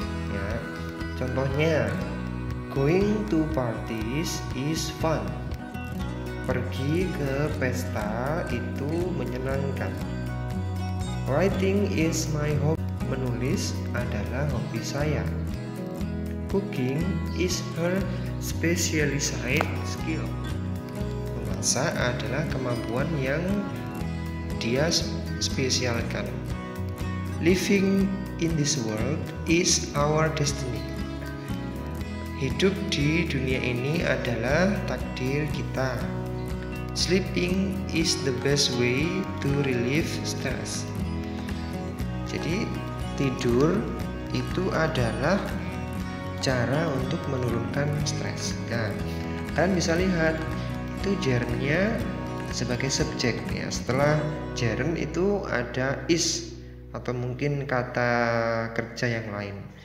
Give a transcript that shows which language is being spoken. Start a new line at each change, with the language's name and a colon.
Indonesian: Ya, contohnya,
English: going to parties is fun.
Indonesian: Pergi ke pesta itu menyenangkan.
English: Writing is my hobby.
Indonesian: Menulis adalah hobi saya.
English: Cooking is her specialized skill.
Indonesian: Memasak adalah kemampuan yang dia spesialkan.
English: Living in this world is our destiny.
Indonesian: Hidup di dunia ini adalah takdir kita.
English: Sleeping is the best way to relieve stress.
Indonesian: Jadi tidur itu adalah cara untuk menurunkan stres. Nah, kalian bisa lihat itu gerundnya sebagai subjek ya. Setelah gerund itu ada is atau mungkin kata kerja yang lain.